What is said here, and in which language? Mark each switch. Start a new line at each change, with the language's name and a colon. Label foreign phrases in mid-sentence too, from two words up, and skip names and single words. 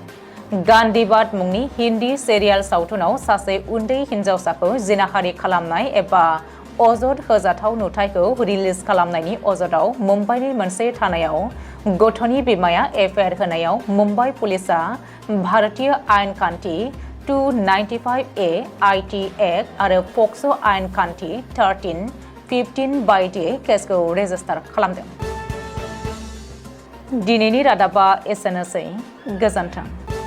Bodo: गान्धीबाद मुंनि हिन्दी सिरियाल सावथुनाव सासे उन्दै हिन्जावसाखौ जिनाहारि खालामनाय एबा अजद होजाथाव नुथायखौ रिलिज खालामनायनि अजदाव मुम्बाइनि मोनसे थानायाव गथ'नि बिमाया एफआइआर होनायाव मुम्बाइ पुलिसआ भारतीय आयेन खान्थि 295A IT एक्ट आरो फक्स' आयेन खान्थि 1315 बायदियै केसखौ रेजिस्टार खालामदों। दिनैनि रादाबा एसेनोसै। गोजोन्थों।